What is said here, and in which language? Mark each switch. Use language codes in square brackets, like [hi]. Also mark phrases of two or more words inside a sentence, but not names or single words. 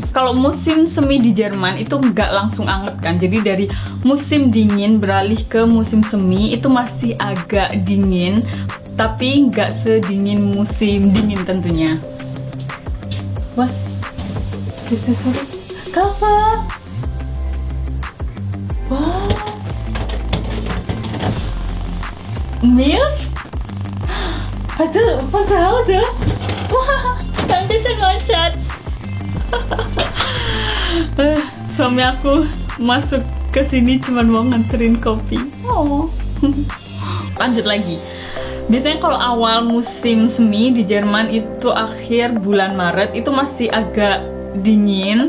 [id] Kalau musim semi di Jerman itu nggak langsung anget kan, jadi dari musim dingin beralih ke musim semi itu masih agak dingin, tapi nggak sedingin musim dingin tentunya. Wah, kita suruh cover. [en] Wow, milk? [id] Aduh, [de] von zu Hause? Wah, Dankeschön, mein Schatz. [id] Suami aku masuk ke sini cuma mau nganterin kopi. Oh. Lanjut lagi. Biasanya kalau awal musim semi di Jerman itu akhir bulan Maret itu masih agak dingin.